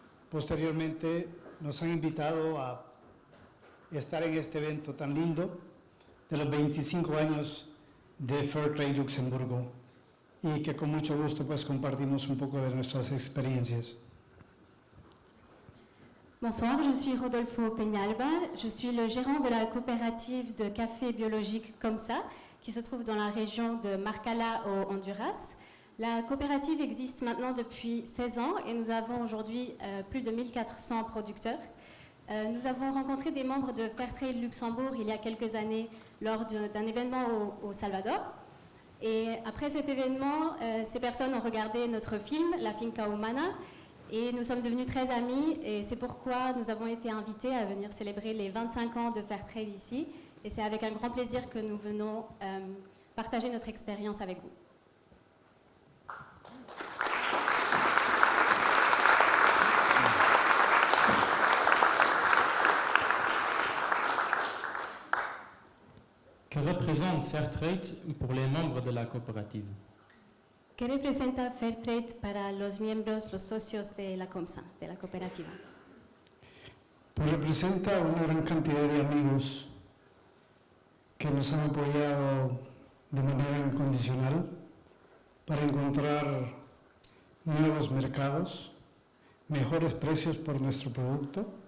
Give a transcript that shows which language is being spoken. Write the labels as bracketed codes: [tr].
[es] Posteriormente nos han invitado a estar en este evento tan lindo de los 25 años de Fairtrade Luxemburgo y que con mucho gusto pues compartimos un poco de nuestras experiencias. [fr] Bonsoir, je suis Rodolfo Peñalba, je suis le gérant de la coopérative de café biologique COMSA qui se trouve dans la région de Marcala au Honduras. La coopérative existe maintenant depuis 16 ans et nous avons aujourd'hui plus de 1400 producteurs. Nous avons rencontré des membres de Fairtrade Luxembourg il y a quelques années lors d'un événement au Salvador. Et après cet événement, ces personnes ont regardé notre film, La Finca Humana, et nous sommes devenus très amis. Et c'est pourquoi nous avons été invités à venir célébrer les 25 ans de Fairtrade ici. Et c'est avec un grand plaisir que nous venons partager notre expérience avec vous. Que représente Fairtrade pour les membres de la coopérative? [es] ¿Qué representa Fairtrade para los miembros, los socios de la COMSA, de la cooperativa? Pues representa una gran cantidad de amigos que nos han apoyado de manera incondicional para encontrar nuevos mercados, mejores precios por nuestro producto,